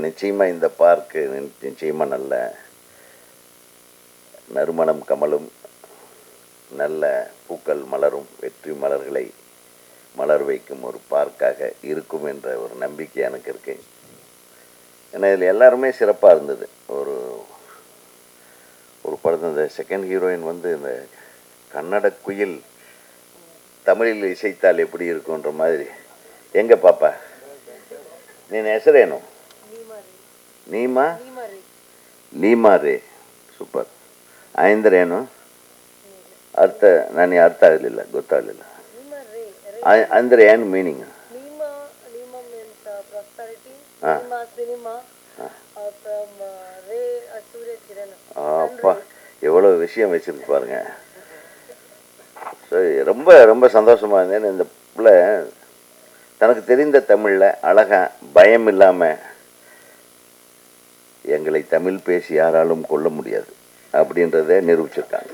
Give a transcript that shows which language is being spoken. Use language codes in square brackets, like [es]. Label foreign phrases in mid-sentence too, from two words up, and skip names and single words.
[ta] நிச்சயமாக இந்த பார்க்கு நிச்சயமாக நல்ல நறுமணம் கமலும், நல்ல பூக்கள் மலரும், வெற்றி மலர்களை மலர் வைக்கும் ஒரு பார்க்காக இருக்கும் என்ற ஒரு நம்பிக்கை எனக்கு இருக்கு. ஏன்னா இதில் எல்லாருமே சிறப்பாக இருந்தது. ஒரு படத்தில் இந்த [en] second heroine [ta] வந்து இந்த கன்னட குயில் தமிழில் இசைத்தால் எப்படி இருக்குன்ற மாதிரி. எங்க பாப்பா நீ ಹೆಸರೇನು? [kn] ನೀಮಾ ರೇ. ಸೂಪರ್. ಆಯಂದ್ರೇನು ಅರ್ಥ? ನನಗೆ ಅರ್ಥ ಆಗಲಿಲ್ಲ, ಗೊತ್ತಾಗಲಿಲ್ಲ. ಅಂದರೆ ಏನು ಮೀನಿಂಗ್? [ta] அப்பா எவ்வளோ விஷயம் வச்சிருக்கு பாருங்க. ரொம்ப ரொம்ப சந்தோஷமாக இருந்தேன். இந்த பிள்ளை தனக்கு தெரிந்த தமிழில் அழகா பயம் இல்லாமல் எங்களை தமிழ் பேசி யாராலும் கொள்ள முடியாது அப்படின்றத நிரூபிச்சிருக்காங்க.